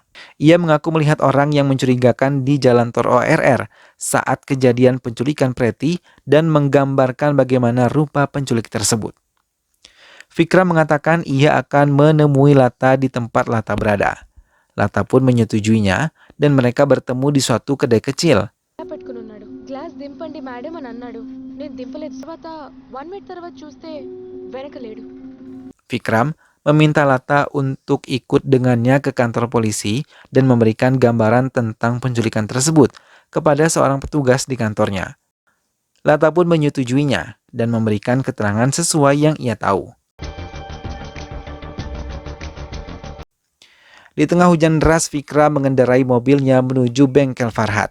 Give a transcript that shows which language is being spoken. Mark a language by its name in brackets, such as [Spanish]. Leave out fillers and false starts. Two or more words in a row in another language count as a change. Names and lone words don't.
[Indonesian] Ia mengaku melihat orang yang mencurigakan di jalan Tor ORR saat kejadian penculikan Preti dan menggambarkan bagaimana rupa penculik tersebut. Vikram mengatakan ia akan menemui Lata di tempat Lata berada. Lata pun menyetujuinya dan mereka bertemu di suatu kedai kecil. [Telugu] గ్లాస్ దింపండి మేడం అని అన్నాడు. నేను దింపలేదు. తర్వాత 1 మినిట్ తర్వాత చూస్తే వెనకలేడు. [Indonesian] Vikram meminta Lata untuk ikut dengannya ke kantor polisi dan memberikan gambaran tentang penculikan tersebut kepada seorang petugas di kantornya. Lata pun menyetujuinya dan memberikan keterangan sesuai yang ia tahu. Di tengah hujan deras, Fikram mengendarai mobilnya menuju bengkel Farhat.